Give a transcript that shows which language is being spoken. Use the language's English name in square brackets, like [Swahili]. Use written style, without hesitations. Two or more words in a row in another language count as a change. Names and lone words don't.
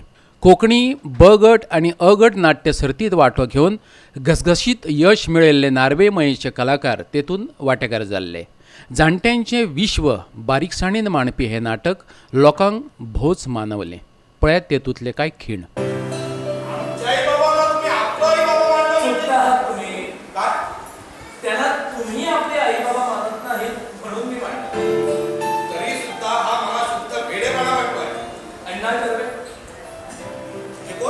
[Konkani] कोंकणी ब गट आणि अ गट नाट्य सर्तीत वांटो घेवन घसघशीत यश मिळयल्ले नार्वे मयेचे कलाकार तेतून वांटेकार जाल्ले। जाणट्यांचे विश्व बारीकसाणीन मांडपी हे नाटक लोकांक भोवच मानवले। पळयात तेतूंतले कांय खीण। [Marathi] तुम्ही आपले आई बाबा मानत नाहीत म्हणून मी मानतो। तरी सुद्धा हा मला शुद्ध भेडेपणा वाटतोय। अण्णा कर्वे हे कोण?